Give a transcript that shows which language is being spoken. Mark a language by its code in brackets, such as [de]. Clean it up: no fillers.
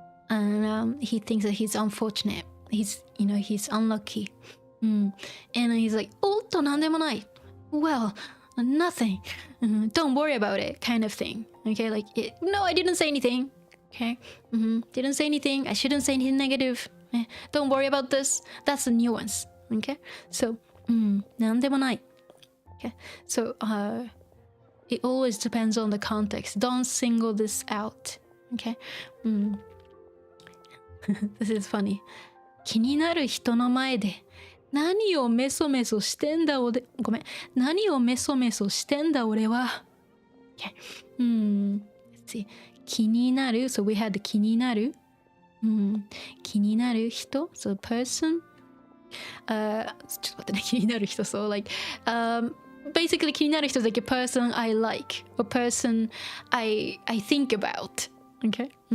[en] And he thinks that he's unfortunate. He's unlucky. And he's like, [ja] おっとなんでもない [en] Well, nothing. Don't worry about it, kind of thing. Okay, like, no, I didn't say anything. Okay? Didn't say anything. I shouldn't say anything negative. Don't worry about this. That's the nuance. Okay? So, [ja] なんでもない [en] Okay? So, it always depends on the context. Don't single this out. Okay? This is funny. [ja] 気になる人の前で何をメソメソしてんだ俺ごめん何をメソメソしてんだ俺は Okay. [en] Let's see. 気になる So we had [ja] 気になる気になる人 [en] So person [ja] ちょっと待ってね気になる人 [en] So like basically 気になる人 is like a person I like a person I think about Okay.